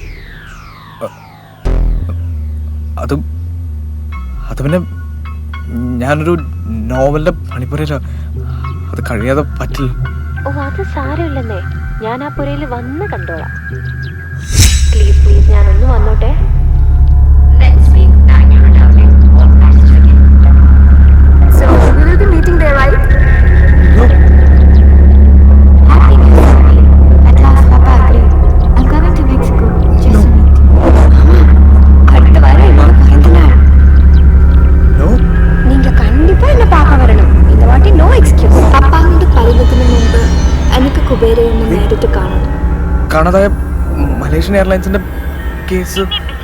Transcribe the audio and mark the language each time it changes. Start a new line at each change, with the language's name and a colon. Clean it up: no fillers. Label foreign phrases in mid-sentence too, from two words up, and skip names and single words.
Malayalam: അത് പിന്നെ ഞാനൊരു നോവലിന്റെ പണിപ്പുരയില, അത് കഴിയാതെ പറ്റില്ല. ഓ അത് സാരമില്ലെന്നേ, ഞാൻ ആ പുരയിൽ വന്ന് കണ്ടോളാം.
English: please please
Malayalam: ഞാനൊന്ന് വന്നോട്ടെ.
English: So, we will be meeting there, right? At last, Papa agreed. I'm coming to Mexico just to meet you.
Tamil: அடுத்த வாரம் என்னோட பிறந்த நாள். நீங்க கண்டிப்பா என்ன பார்க்க வரணும். இந்த வாட்டி
English: no excuse.
Malayalam: അപ്പാവിന്റെ പറയുന്നതിന് മുമ്പ് എനിക്ക് കുബേരയെ ഒന്ന് നേരിട്ട് കാണണം. കാണാതായ മലേഷ്യൻ എയർലൈൻസിന്റെ കേസ്